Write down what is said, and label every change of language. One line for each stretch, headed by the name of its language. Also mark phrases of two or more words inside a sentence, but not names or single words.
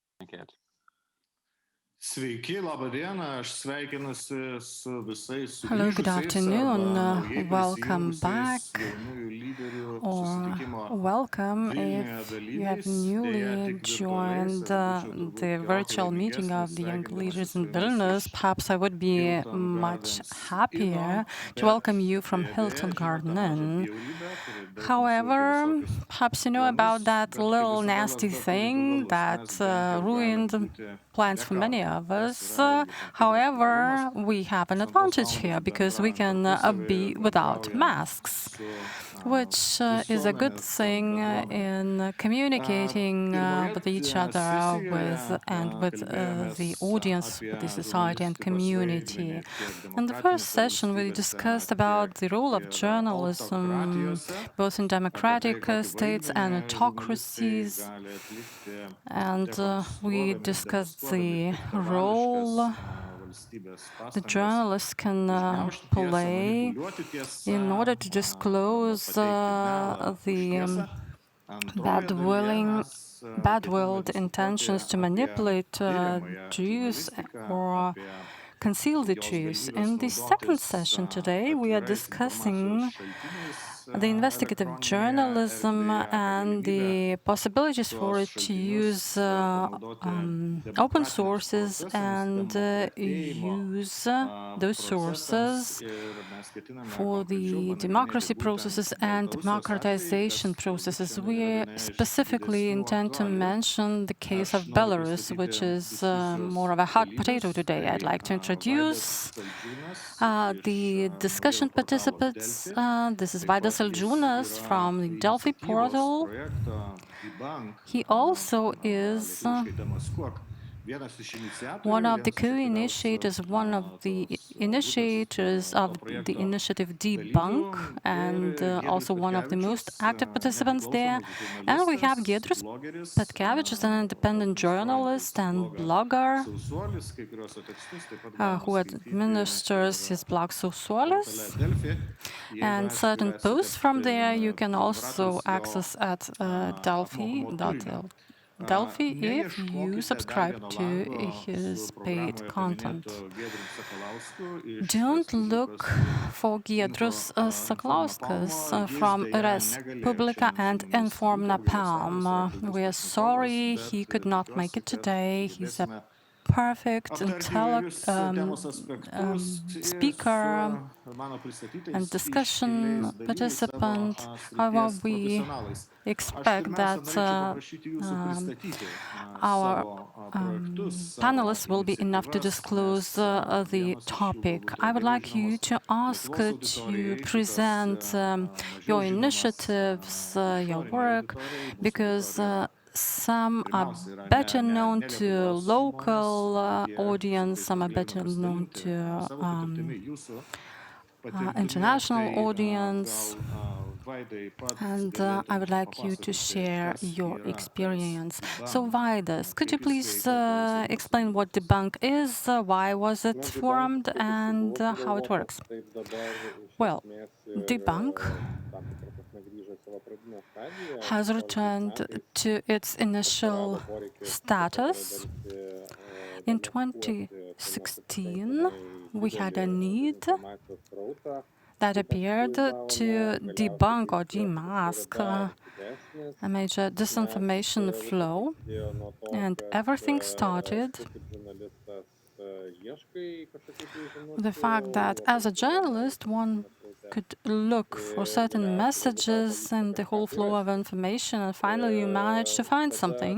Lithuanian: Sveiki, laba diena, aš sveikinuosi su visais
English: Hello, good
Lithuanian: sugrįžusiais
English: afternoon.
Lithuanian: arba naujai
English: Welcome
Lithuanian: prisijungusiais
English: back,
Lithuanian: jaunųjų lyderių
English: or
Lithuanian: susitikimo
English: welcome
Lithuanian: Vilniuje
English: if you have
Lithuanian: dalyviais.
English: newly
Lithuanian: Deja, tik virtualiais,
English: joined
Lithuanian: aš būčiau
English: the
Lithuanian: turbūt
English: virtual
Lithuanian: gerokai
English: meeting of
Lithuanian: laimingesnis
English: the Young
Lithuanian: sveikindamasis
English: Leaders
Lithuanian: su
English: in
Lithuanian: jumis
English: Vilnius.
Lithuanian: iš
English: Perhaps I would be
Lithuanian: Hilton
English: much
Lithuanian: Gardens
English: happier
Lithuanian: Inn,
English: to
Lithuanian: bet
English: welcome you from
Lithuanian: deja,
English: Hilton
Lithuanian: žinote
English: Garden
Lithuanian: mažą
English: Inn.
Lithuanian: bjaurybę, kuri daug mums
English: However,
Lithuanian: visokius
English: perhaps you know about
Lithuanian: planus,
English: that
Lithuanian: bet kaip
English: little
Lithuanian: visada
English: nasty
Lithuanian: lasda turi du
English: thing
Lithuanian: galus.
English: that
Lithuanian: Mes bent jau galim
English: ruined
Lithuanian: būti
English: plans
Lithuanian: be
English: for many
Lithuanian: kaukių,
English: of
Lithuanian: kas
English: us.
Lithuanian: yra irgi tam tikras
English: However,
Lithuanian: privalumas.
English: we have an
Lithuanian: Visom tos
English: advantage
Lithuanian: valandos
English: here because we
Lithuanian: bendraujant
English: can
Lithuanian: tarpusavy,
English: be without
Lithuanian: bendraujant
English: masks,
Lithuanian: su
English: which is a good
Lithuanian: visuomenės
English: thing
Lithuanian: bendruomene.
English: in communicating
Lithuanian: Pirmoje
English: with each other
Lithuanian: sesijoje
English: and with
Lithuanian: kalbėjomės
English: the audience, with the
Lithuanian: apie
English: society and
Lithuanian: žurnalistikos
English: community.
Lithuanian: vaidmenį tiek
English: In the first
Lithuanian: demokratinėse
English: session, we
Lithuanian: valstybėse,
English: discussed about the role of
Lithuanian: tiek ir
English: journalism,
Lithuanian: autokratijose,
English: both in
Lithuanian: apie tai,
English: democratic
Lithuanian: kokį
English: states and
Lithuanian: vaidmenį žurnalistai
English: autocracies.
Lithuanian: gali atlikti
English: And we
Lithuanian: dekonstruodami ir
English: discussed
Lithuanian: demaskuodami
English: the
Lithuanian: piktavališkas
English: role
Lithuanian: valstybės
English: the
Lithuanian: pastangas
English: journalists can
Lithuanian: užgniaužti tiesą,
English: play
Lithuanian: manipuliuoti tiesą,
English: in order to
Lithuanian: arba
English: disclose
Lithuanian: pateikti melą už
English: the
Lithuanian: tiesą. Antroje dalyje mes
English: bad-willed
Lithuanian: ketiname
English: intentions to
Lithuanian: diskutuoti apie
English: manipulate
Lithuanian: tiriamąją
English: Jews
Lithuanian: žurnalistiką,
English: or
Lithuanian: apie
English: conceal the
Lithuanian: jos
English: truth.
Lithuanian: galimybes
English: In the second
Lithuanian: naudotis
English: session today, we are
Lithuanian: atvirais
English: discussing
Lithuanian: informacijos šaltiniais
English: the investigative
Lithuanian: elektroninėje
English: journalism
Lithuanian: erdvėje, apie
English: and
Lithuanian: galimybę
English: the possibilities for
Lithuanian: tuos
English: it to
Lithuanian: šaltinius
English: use
Lithuanian: panaudoti
English: open
Lithuanian: demokratiniams
English: sources
Lithuanian: procesams,
English: and
Lithuanian: demokratėjimo
English: use those
Lithuanian: procesams
English: sources
Lithuanian: ir mes ketiname
English: for
Lithuanian: konkrečiau
English: the
Lithuanian: panagrinėti
English: democracy
Lithuanian: būtent
English: processes and
Lithuanian: Baltarusijos atvejį,
English: democratization
Lithuanian: kas turbūt
English: processes.
Lithuanian: šiandien yra
English: We
Lithuanian: viena iš
English: specifically
Lithuanian: didesnių
English: intend to
Lithuanian: aktualijų.
English: mention the case
Lithuanian: Aš
English: of
Lithuanian: noriu
English: Belarus, which
Lithuanian: pristatyti
English: is
Lithuanian: diskusijos
English: more of a hot potato
Lithuanian: dalyvius.
English: today. I'd like to
Lithuanian: Tai
English: introduce
Lithuanian: Vaidas
English: the
Lithuanian: Saldžiūnas
English: discussion
Lithuanian: iš naujojo portalo
English: participants.
Lithuanian: Delfi.
English: This is
Lithuanian: Taip
English: Vaidas
Lithuanian: pat jis
English: Saldžiūnas
Lithuanian: yra
English: from the Delphi
Lithuanian: iniciatyvos
English: portal.
Lithuanian: projekto Debunk,
English: He also is
Lithuanian: lietuviškai demaskuok. Vienas iš iniciatorių,
English: one of the
Lithuanian: vienas iš
English: co-initiators,
Lithuanian: aktyviausių,
English: one of the
Lithuanian: tos
English: initiators
Lithuanian: grupės,
English: of
Lithuanian: to
English: the
Lithuanian: projekto
English: initiative
Lithuanian: dalyvių
English: Debunk, and
Lithuanian: ir
English: also
Lithuanian: Giedrius
English: one of the most
Lithuanian: Petkevičius,
English: active participants there.
Lithuanian: nepriklausomas
English: And we have
Lithuanian: žurnalistas,
English: Giedrius
Lithuanian: blogeris,
English: Petkevičius, an independent journalist and
Lithuanian: blogą
English: blogger
Lithuanian: Sausuolis, kai kuriuos jo tekstus taip pat galima
English: who
Lithuanian: skaityti
English: administers his blog
Lithuanian: portale
English: Sausuolis.
Lithuanian: Delfi. Jeigu,
English: And
Lithuanian: aišku,
English: certain
Lithuanian: esate
English: posts from there you can
Lithuanian: prenumeratorius
English: also
Lithuanian: jo
English: access at
Lithuanian: apmokamo turinio.
English: Delphi if you
Lithuanian: Neieškokite dar
English: subscribe
Lithuanian: vieno
English: to
Lithuanian: lango
English: his
Lithuanian: su
English: paid
Lithuanian: programoje
English: content.
Lithuanian: paminėtu Giedrium Sakalausku iš
English: Don't look
Lithuanian: Respublikos
English: for Giedrius
Lithuanian: Info
English: Saklauskas
Lithuanian: Napalmo. Jis
English: from
Lithuanian: deja negalėjo
English: Respublika
Lithuanian: šiandien
English: and
Lithuanian: su mumis
English: Inform
Lithuanian: būti,
English: Napalm.
Lithuanian: apgailestaujame,
English: We are
Lithuanian: svarbus
English: sorry
Lithuanian: pašnekovas,
English: he
Lithuanian: bet
English: could not make it
Lithuanian: tikiuosi, kad
English: today. He's a
Lithuanian: sugebėsime
English: perfect
Lithuanian: aptarti įvairius temos aspektus ir
English: speaker
Lithuanian: su mano pristatytais
English: and discussion
Lithuanian: iškiliais dalyviais
English: participant.
Lithuanian: savo
English: However,
Lithuanian: srities
English: we
Lithuanian: profesionalais. Aš
English: expect
Lithuanian: pirmiausia
English: that
Lithuanian: norėčiau paprašyti jūsų pristatyti
English: our
Lithuanian: savo projektus, savo
English: panelists will be enough to
Lithuanian: iniciatyvas,
English: disclose
Lithuanian: nes
English: the
Lithuanian: vienas iš jų
English: topic.
Lithuanian: galbūt
English: I would
Lithuanian: labiau
English: like you
Lithuanian: žinomas
English: to ask
Lithuanian: Lietuvos
English: to
Lithuanian: auditorijai, šitas
English: present
Lithuanian: mažiau
English: your
Lithuanian: žinomas
English: initiatives, your
Lithuanian: išorinei
English: work,
Lithuanian: auditorijai, mūsų
English: because
Lithuanian: auditorija
English: some are
Lithuanian: pirmiausia yra
English: better
Lithuanian: ne
English: known to
Lithuanian: Lietuvos
English: local
Lithuanian: žmonės, tie
English: audience,
Lithuanian: su
English: some are
Lithuanian: tais
English: better
Lithuanian: galime
English: known
Lithuanian: pasidalinti
English: to
Lithuanian: savo patirtimi, jūsų patirtimi.
English: international
Lithuanian: Tai,
English: audience.
Lithuanian: gal, Vaidai, pats
English: And
Lithuanian: galėtum
English: I would like you to
Lithuanian: papasakoti,
English: share
Lithuanian: kas
English: your
Lithuanian: yra tas
English: experience.
Lithuanian: Debunk,
English: So, Vaidas, could you
Lithuanian: kaip jis
English: please
Lithuanian: veikia, kuo jisai
English: explain what Debunk is, why was it formed, and how it works? Well, Debunk has returned to its initial status. In 2016, we had a need that appeared to debunk or demask a major disinformation flow, and everything started with the fact that as a journalist, one could look for certain messages in the whole flow of information, and finally you manage to find something.